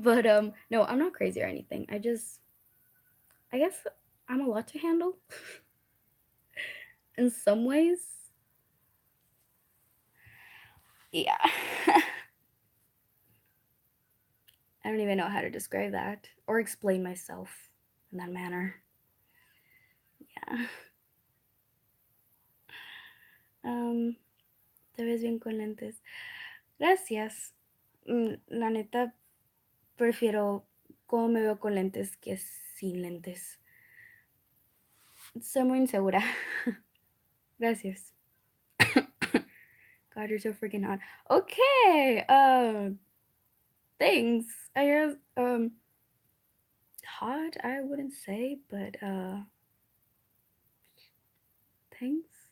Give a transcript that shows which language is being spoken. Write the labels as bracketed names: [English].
[English] But no, I'm not crazy or anything. I guess I'm a lot to handle in some ways. Yeah. I don't even know how to describe that or explain myself in that manner. Yeah. [Spanish] Um, Te ves bien con lentes. Gracias. La neta, prefiero cómo me veo con lentes que sin lentes. Soy muy insegura. Gracias. [English] God, you're so freaking hot. Okay. Thanks. I guess hot I wouldn't say, but thanks.